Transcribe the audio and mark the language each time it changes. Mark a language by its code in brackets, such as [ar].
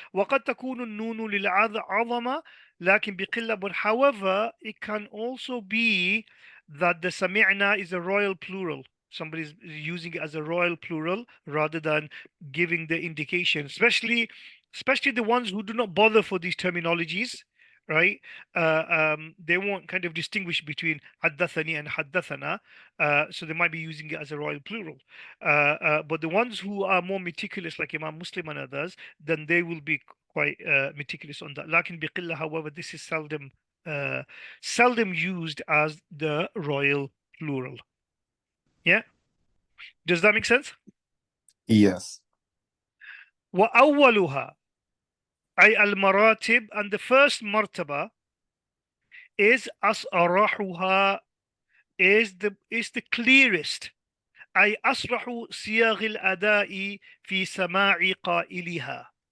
[ar] وقد تكون النون للعظمة لكن بقلة. [en] But however, it can also be that the سمعنا is a royal plural. Somebody is using it as a royal plural rather than giving the indication, especially the ones who do not bother for these terminologies, right? They won't kind of distinguish between haddathani and haddathana, so they might be using it as a royal plural. But the ones who are more meticulous, like Imam Muslim and others, then they will be quite meticulous on that. [ar] Lakin biqillah, [en] however, this is seldom used as the royal plural. Yeah, does that make sense? Yes. [ar] وأولها أي المراتب, [en] and the first martaba is أصرحها, is the clearest, [ar] أي أصرح صيغ الأداء في سماع قائلها.